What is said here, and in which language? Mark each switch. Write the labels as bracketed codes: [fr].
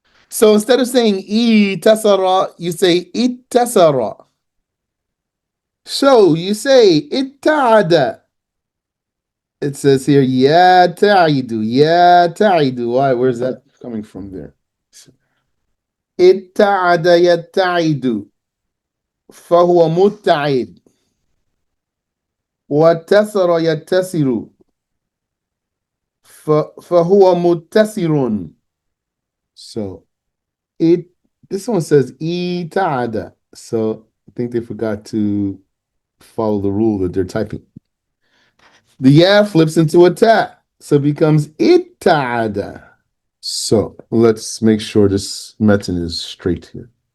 [en] So instead of saying tasara, you say ittasara. So you say itta'ada. It says here, ya ta'idu, ya ta'idu. Why? Where's that coming from there? Itta'ada yatta'idu. [ar] فهو متعد واتسر يتسر فهو متسر. [en] So this one says itada. So I think they forgot to follow the rule that they're typing. The ya flips into a ta, so it becomes itada. So let's make sure this metin is straight here.